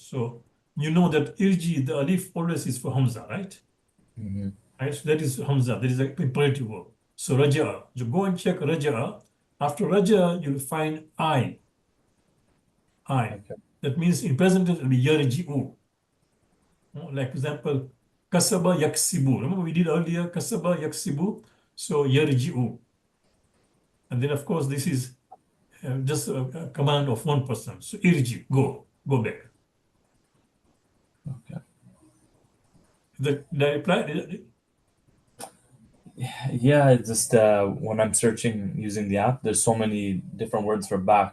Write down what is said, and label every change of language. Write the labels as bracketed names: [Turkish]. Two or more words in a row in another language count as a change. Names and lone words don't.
[English] So you know that irji, the alif always is for Hamza, right? Mhm. Right? So that is Hamza. That is an imperative verb. So raja'a. You go and check raja'a. After raja'a, you'll find I. Okay. That means in present tense it will be yarji'u. Like for example, [Arabic] كسب يكسب. [English] Remember we did earlier [Arabic] كسب يكسب. [English] So yarji'u. And then of course this is just a command of one person. So irji, go back. Okay. Did I reply? Yeah, it's just when I'm searching using the app, there's so many different words for back.